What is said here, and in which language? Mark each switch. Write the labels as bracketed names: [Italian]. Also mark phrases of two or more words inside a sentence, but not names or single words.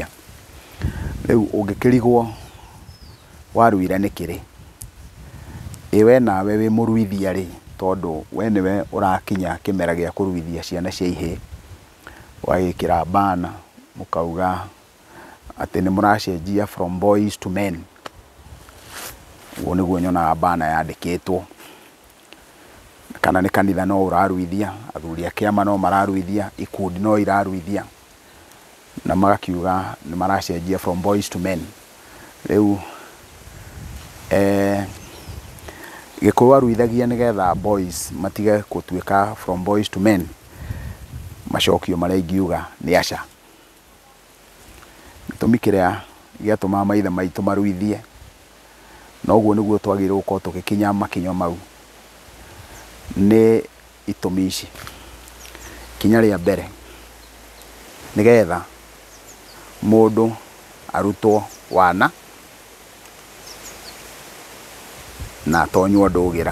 [Kikuyu] Rĩu ũngĩkĩrigwo waruire nĩkĩ rĩ, we nawe wĩ mũruithia rĩ, tondũ we nĩwe ũrakinya kĩmera gĩa kũruithia ciana cia ihĩĩ, wagĩkĩra bana mũkauga atĩ nĩ mũracenjia [English] from boys to men. [Kikuyu] Ũguo nĩguo nyonaga bana yandĩkĩtwo. Kana nĩ kanitha no ũraruithia, athuri a kĩama no mararuithia, ikundi no iraruithia, na magakiuga nĩ maracenjia [English] from boys to men. [Kikuyu] Rĩu Gĩkũyũ aruithagia nĩgetha boys matige gũtuĩka [English] from boys to men. [Kikuyu] Macokio marĩa ingiuga nĩ aca. Gĩtũmi kĩrĩa gĩatũma maithe maitũ maruithie, na ũguo nĩguo twagĩrĩirwo gũkorwo tũgĩkinya makinya mau, nĩ itũmi ici. Ikinya rĩa mbere, nĩgetha mũndũ arutwo wana na atonywo ndũgĩra.